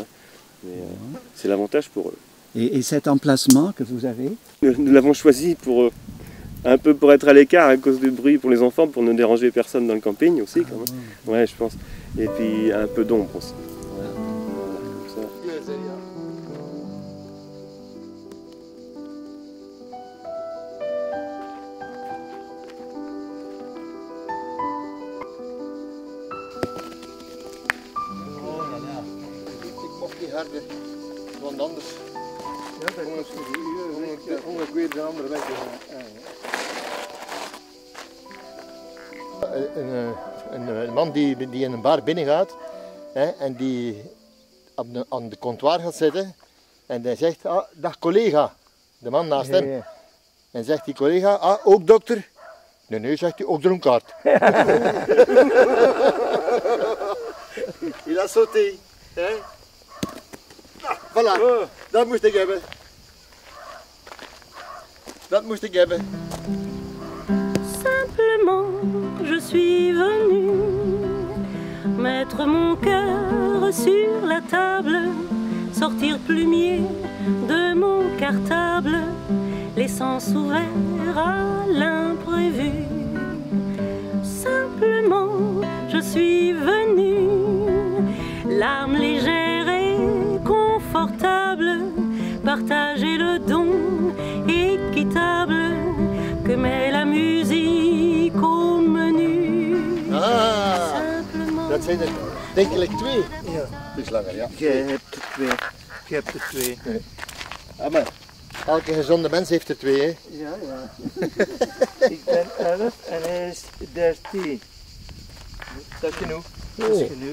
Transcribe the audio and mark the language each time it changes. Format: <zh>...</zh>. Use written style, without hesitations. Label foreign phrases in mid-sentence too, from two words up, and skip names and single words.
<fr>Mais c'est l'avantage pour eux. Et cet emplacement que vous avez? Nous l'avons choisi un peu pour être à l'écart à cause du bruit pour les enfants, pour ne déranger personne dans le camping aussi quand même. Ouais, je pense. Et puis un peu d'ombre aussi. Voilà, comme ça.</fr> <nl>Harder, want anders kom ik weer de andere weg. Een man die in een bar binnen gaat en die aan de comptoir gaat zitten en hij zegt, dag collega, de man naast hem. En zegt die collega, ook dokter? Nee, zegt hij, ook dronkaard.</nl> <fr>Il a sauté. Voilà,</fr> <nl>dat moest ik hebben. Dat moest ik hebben.</nl> <fr>Simplement, je suis venue mettre mon cœur sur la table, sortir plumier de mon cartable, laissant ouvert à l'imprévu. Simplement, je suis venue, l'âme légère et confortable, partager le don équitable que met la musique au menu. Simplement.</fr> <nl>Dat zijn er denkelijk 2. Ja. Het is langer, ja. Je hebt er 2. Nee. Maar elke gezonde mens heeft er 2, hè? Ja. Ik ben 11 en hij is 13. Dat is genoeg. Dat is genoeg.</nl>